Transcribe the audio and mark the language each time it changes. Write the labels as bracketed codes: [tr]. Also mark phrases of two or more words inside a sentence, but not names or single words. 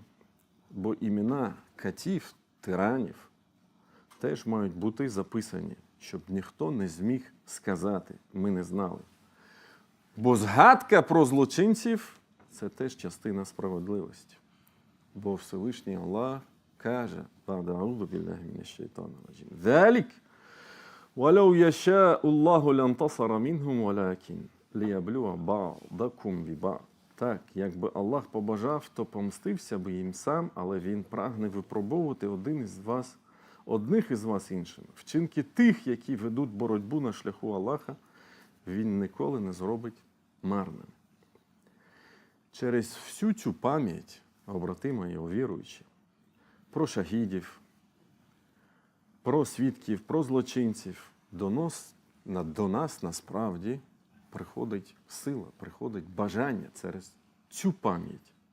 [uk] Бо імена катів, тиранів теж мають бути записані, щоб ніхто не зміг сказати, ми не знали. Бо згадка про злочинців – це теж частина справедливості. Бо Всевишній Аллах каже, [ar] ذَلِكَ وَلَوْ يَشَاءُ اللَّهُ لَانْتَصَرَ مِنْهُمْ وَلَكِنْ لِيَبْلُوَ بَعْضَكُمْ بِبَعْضٍ. [uk] Так, якби Аллах побажав, то помстився би їм сам, але Він прагне випробовувати одних із вас іншими. Вчинки тих, які ведуть боротьбу на шляху Аллаха, Він ніколи не зробить марним. Через всю цю пам'ять, побратими і віруючі, про шахідів, про свідків, про злочинців, до нас насправді приходить сила, приходить бажання через цю пам'ять.